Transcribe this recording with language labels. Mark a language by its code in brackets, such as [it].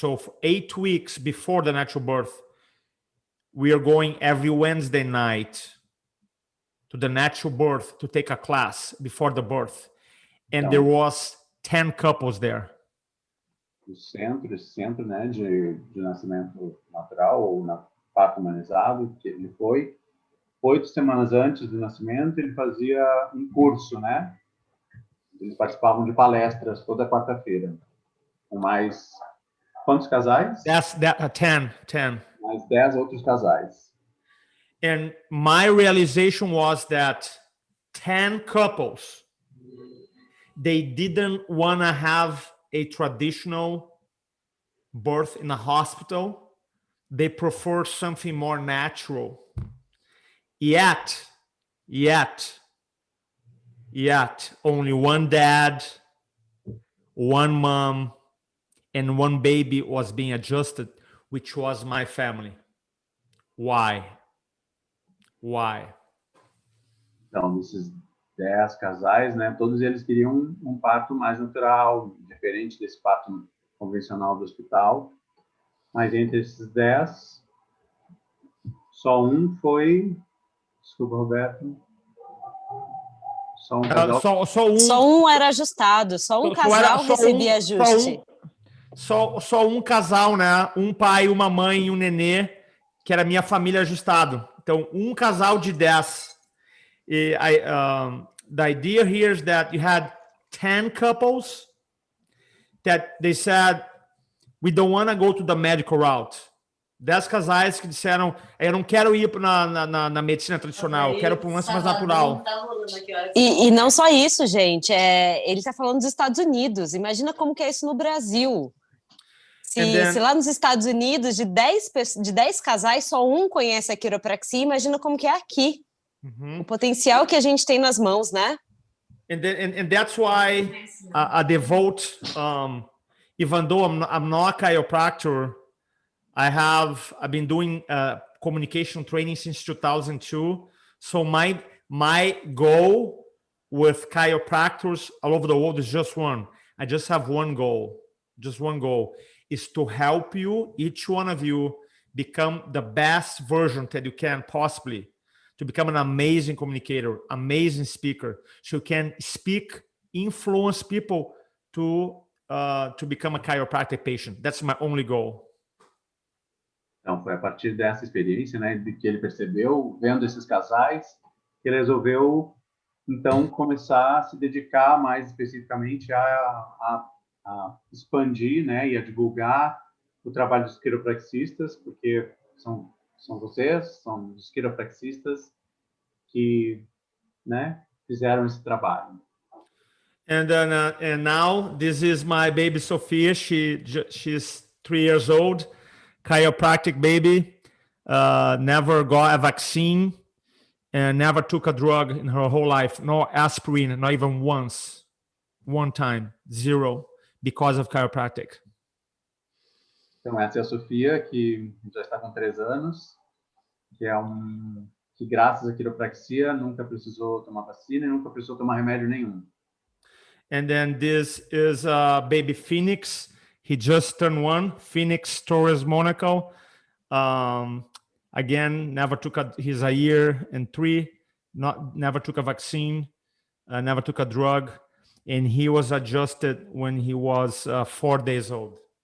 [en] So for 8 weeks before the natural birth, we are going every Wednesday night to the natural birth to take a class before the birth. And there was 10 couples there. [pt] Esse centro, né, de nascimento natural ou parto humanizado, que ele foi 8 semanas antes do nascimento, ele fazia um curso, né? Eles participavam de palestras toda quarta-feira. Com mais quantos casais? 10. Mais 10 outros casais. [en] And my realization was that 10 couples, they didn't want to have a traditional birth in a hospital. They prefer something more natural. Yet, yet only one dad, one mom, and one baby was being adjusted, which was my family. Why? Why? [pt] Então, desses 10 casais, né, todos eles queriam um parto mais natural, diferente desse parto convencional do hospital. Mas entre esses 10, só um foi... Desculpa, Roberto. Só um casal... Só um era ajustado, só um casal recebia ajuste. Só um casal, né? Um pai, uma mãe e um nenê, que era minha família ajustado. Então, um casal de 10. [en] The idea here is that you had 10 couples that they said, we don't want to go to the medical route. [pt] 10 casais que disseram, eu não quero ir na medicina tradicional, eu quero para um lance mais natural. E não só isso, gente, ele está falando dos Estados Unidos, imagina como que é isso no Brasil. Se lá nos Estados Unidos, de 10 casais, só um conhece a quiropraxia, imagina como que é aqui. O potencial que a gente tem nas mãos, né? [en] And that's why a devote, even though I'm not a chiropractor, I've been doing communication training since 2002. So my goal with chiropractors all over the world is just one. I just have one goal. Just one goal is to help you, each one of you, become the best version that you can possibly, to become an amazing communicator, amazing speaker, so you can speak, influence people to become a chiropractic patient. That's my only goal. [pt] Então, foi a partir dessa experiência, né, de que ele percebeu, vendo esses casais, que ele resolveu, então, começar a se dedicar mais especificamente a expandir, né, e a divulgar o trabalho dos quiropraxistas, porque são vocês, são os quiropraxistas que, né, fizeram esse trabalho. [en] And now this is my baby Sophia. She's 3 years old, chiropractic baby, never got a vaccine and never took a drug in her whole life, no aspirin, not even once, one time, 0, because of chiropractic. [pt] Então, essa é a Sofia, que já está com 3 anos, que graças à quiropraxia nunca precisou tomar vacina e nunca precisou tomar remédio nenhum. [en] And then this is baby Phoenix. He just turned 1, Phoenix Torres Monaco. Again, never took he's a year and 3, never took a vaccine, never took a drug, and he was adjusted when he was 4 days old.